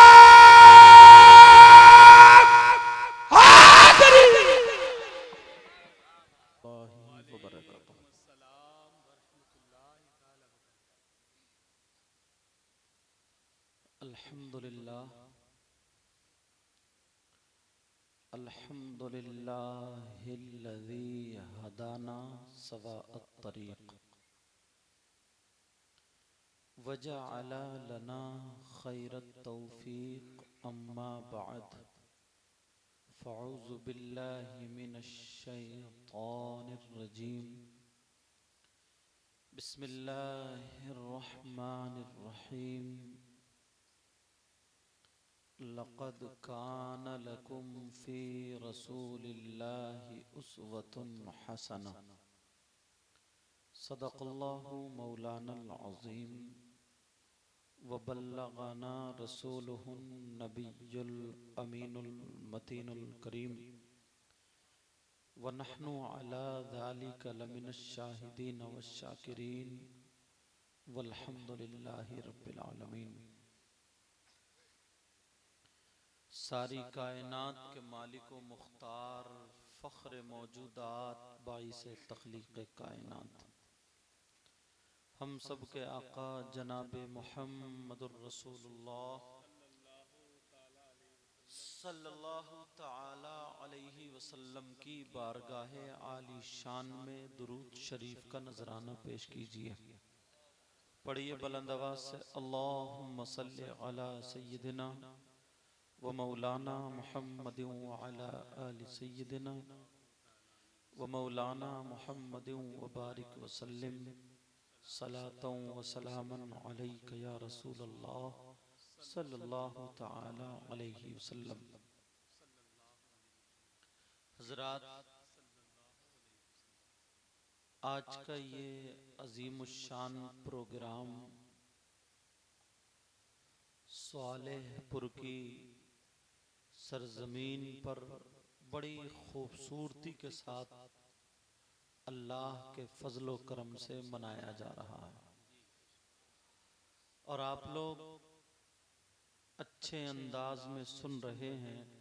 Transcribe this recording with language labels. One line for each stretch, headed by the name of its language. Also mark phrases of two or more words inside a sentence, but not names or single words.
Arabic: अल्हम्दुलिल्लाह, الحمد لله الذي هدانا سواء الطريق وجعل لنا خير التوفيق. أما بعد، فأعوذ بالله من الشيطان الرجيم. بسم الله الرحمن الرحيم. لقد كان لكم في رسول الله أسوة حسنة. صدق الله مولانا العظيم وبلغنا رسوله النبي الأمين المتين الكريم ونحن على ذلك لمن الشاهدين والشاكرين. والحمد لله رب العالمين.
Hindi: सारी कायनात के मालिक व मुख्तार, फ़ख्र मौजूदात, बाइसे तख्लीक़ कायनात, हम सब के आका जनाब
Arabic: محمد رسول الله صلى الله تعالى عليه وسلم
Hindi: की बारगाह आली शान में दुरूद शरीफ का नजराना पेश कीजिए। पढ़िए बुलंद आवाज से,
Arabic: اللهم صل على سيدنا ومولانا محمد وعلى آل سيدنا ومولانا محمد وبارك وسلم صلاة وسلاما عليك يا رسول الله صلى الله تعالى عليه وسلم.
Hindi: हज़रात, आज का ये अजीमुश्शान प्रोग्राम स्वालेहपुर की सरजमीन पर बड़ी खूबसूरती के साथ अल्लाह के फजलो करम से मनाया जा रहा है और आप लोग अच्छे अंदाज में सुन रहे हैं।